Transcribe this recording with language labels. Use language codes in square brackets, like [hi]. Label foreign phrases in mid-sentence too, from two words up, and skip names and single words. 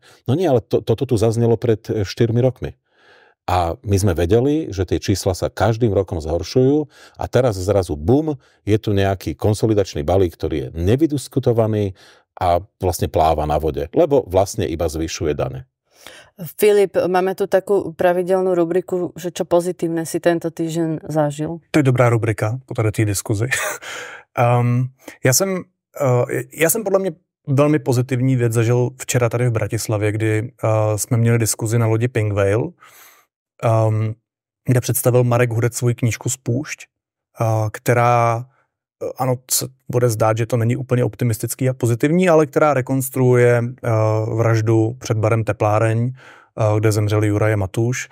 [sk] No nie, ale toto tu zaznelo pred 4 rokmi. A my sme vedeli, že tie čísla sa každým rokom zhoršujú a teraz zrazu bum, je tu nejaký konsolidačný balík, ktorý je nevydiskutovaný a vlastne pláva na vode, lebo vlastne iba zvyšuje dane. Filip, máme tu takú pravidelnú rubriku, že čo pozitívne si tento týždeň zažil. [cs] To je dobrá rubrika po té diskuzi. Já jsem podle mě velmi pozitivní věc zažil včera tady v Bratislavě, kdy jsme měli diskuzi na lodi Pink Whale, kde představil Marek Hudec svoji knížku Spúšť, která, ano, se bude zdát, že to není úplně optimistický a pozitivní, ale která rekonstruuje vraždu před barem Tepláreň, kde zemřel Juraj Matúš.